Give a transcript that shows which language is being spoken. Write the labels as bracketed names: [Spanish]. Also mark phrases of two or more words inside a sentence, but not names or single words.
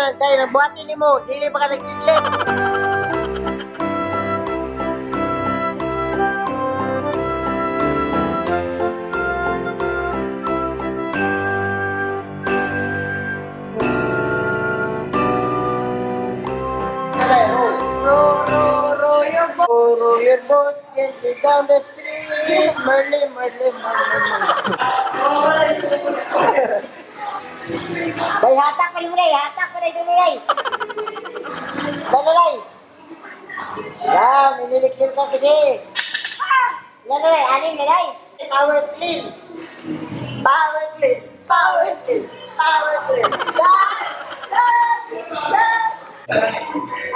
[Bikol] Dai, nagbuhatin ni mo. Dili pa ka nag-didlip. Dai, [English] roll. Row your boat. Row your boat gently down the street. [Bikol] Merly, merly, merly. Dai, hatak pa rin mo, dai. Hatak pa rin mo, dai. Lalo, dai. Yan, iniliksir ka kasi. Lalo, dai. Anin na, dai. [English] Power clean. Power clean. Power clean. Power clean. [Bikol] Yan! Yan! Yan!